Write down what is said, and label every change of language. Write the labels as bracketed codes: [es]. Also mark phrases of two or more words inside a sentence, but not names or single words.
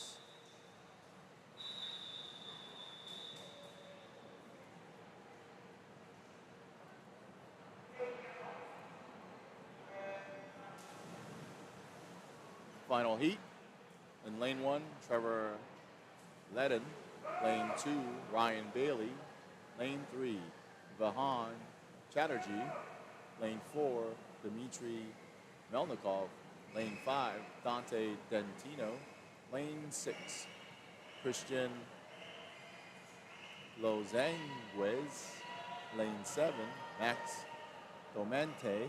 [en] Final heat. In lane 1, Trevor Ledden. Lane 2, Ryan Bailey. Lane 3, Vahan Chatterjee. Lane 4, Dmitry Melnikov. Lane 5, Dante Dentino. Lane 6, Christian Lozanguez. Lane 7, Max Domente.